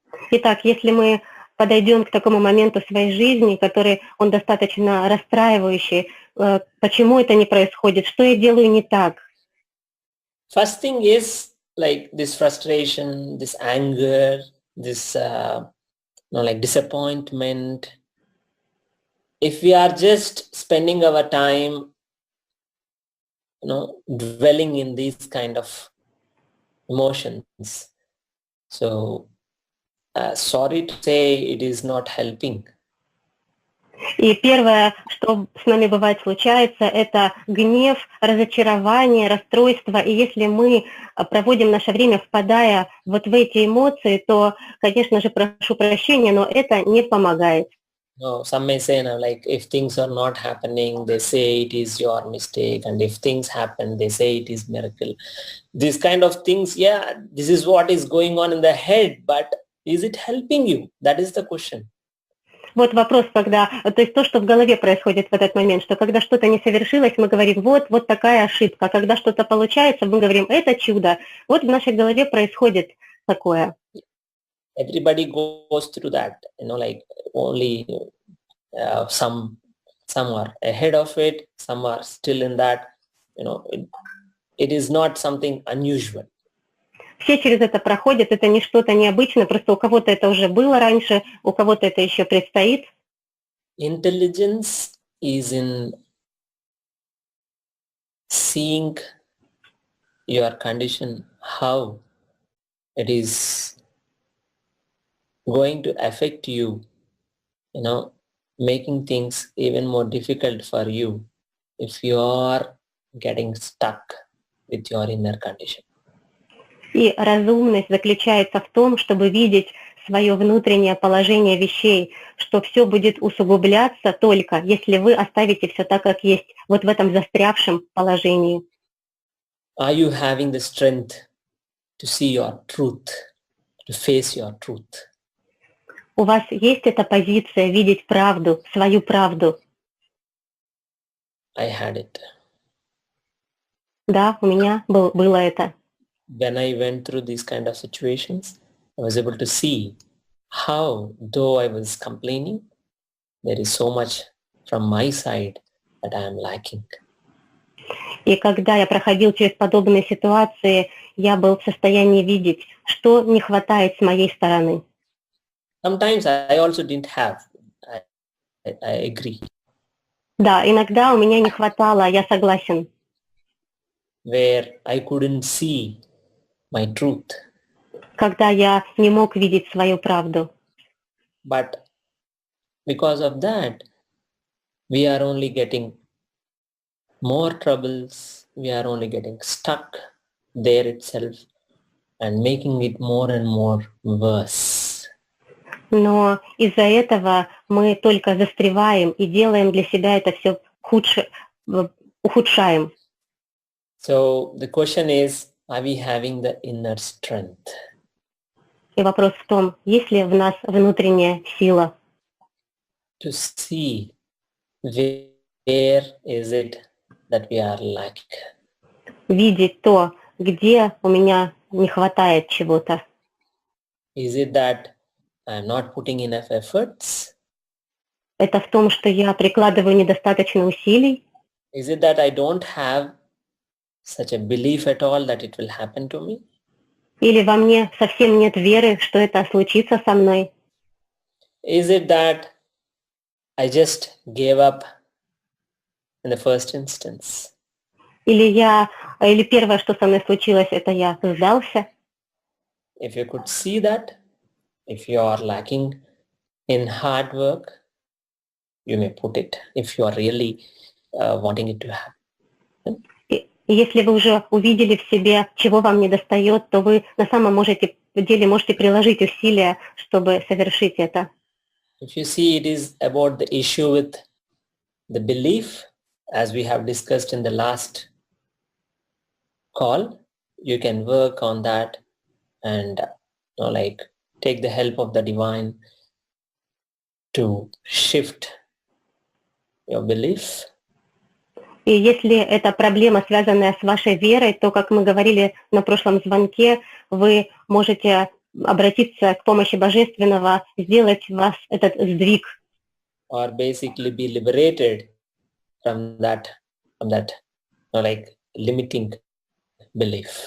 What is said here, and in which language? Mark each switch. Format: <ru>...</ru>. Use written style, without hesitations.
<ru>Итак, если мы подойдем к такому моменту своей жизни, который он достаточно расстраивающий, почему это не происходит, что я делаю не так?</ru> <en>First thing is like this frustration, this anger, this like disappointment. If we are just spending our time, dwelling in these kind of emotions, so sorry to say, it is not helping.</en> <ru>И первое, что с нами бывает случается, это гнев, разочарование, расстройство. И если мы проводим наше время, впадая вот в эти эмоции, то, конечно же, прошу прощения, но это не помогает.</ru> <en>No, some may say, like if things are not happening, they say it is your mistake, and if things happen, they say it is miracle. These kind of things, yeah, this is what is going on in the head, but is it helping you? That is the question.</en> <ru>Вот вопрос, когда, то есть то, что в голове происходит в этот момент, что когда что-то не совершилось, мы говорим, вот такая ошибка. А когда что-то получается, мы говорим, это чудо. Вот в нашей голове происходит такое.</ru> <en>Everybody goes through that, like only some are ahead of it, some are still in that, it is not something unusual.</en> <ru>Все через это проходят, это не что-то необычное, просто у кого-то это уже было раньше, у кого-то это еще предстоит.</ru> <en>Intelligence is in seeing your condition, how it is going to affect you, making things even more difficult for you if you are getting stuck with your inner condition.</en> <ru>И разумность заключается в том, чтобы видеть свое внутреннее положение вещей, что все будет усугубляться только, если вы оставите все так, как есть, вот в этом застрявшем положении.</ru> <en>Are you having the strength to see your truth, to face your truth?</en> <ru>У вас есть эта позиция видеть правду, свою правду?</ru> <en>I had it.</en> <ru>Да, у меня было это.</ru> <en>When I went through these kind of situations, I was able to see how, though I was complaining, there is so much from my side that I am lacking.</en> <ru>И когда я проходил через подобные ситуации, я был в состоянии видеть, что не хватает с моей стороны.</ru> <en>Sometimes I also didn't have. I agree.</en> <ru>Да, иногда у меня не хватало, я согласен.</ru> <en>Where I couldn't see my truth.</en> <ru>Когда я не мог видеть свою правду.</ru> <en>But because of that, we are only getting more troubles, we are only getting stuck there itself and making it more and more worse.</en> <ru>Но из-за этого мы только застреваем и делаем для себя это все худше, ухудшаем.</ru> <en>So the question is, are we having the inner strength?</en> <ru>И вопрос в том, есть ли в нас внутренняя сила?</ru> <en>To see where is it that we are lacking.</en> <ru>Видеть то, где у меня не хватает чего-то.</ru> <en>Is it that I'm not putting enough efforts?</en> <ru>Это в том, что я прикладываю недостаточно усилий?</ru> <en>Is it that I don't have such a belief at all that it will happen to me?</en> <ru>Или во мне совсем нет веры, что это случится со мной?</ru> <en>Is it that I just gave up in the first instance?</en> <ru>Или первое, что со мной случилось, это я сдался?</ru> <en>If you could see that, if you are lacking in hard work, you may put it if you are really wanting it to happen.</en> <ru>И если вы уже увидели в себе, чего вам недостает, то вы на самом деле можете приложить усилия, чтобы совершить это.</ru> <en>If you see, it is about the issue with the belief, as we have discussed in the last call, you can work on that and like take the help of the divine to shift your belief.</en> <ru>И если это проблема, связанная с вашей верой, то, как мы говорили на прошлом звонке, вы можете обратиться к помощи Божественного, сделать вас этот сдвиг.</ru> <en>Or basically be liberated from that like limiting belief.</en>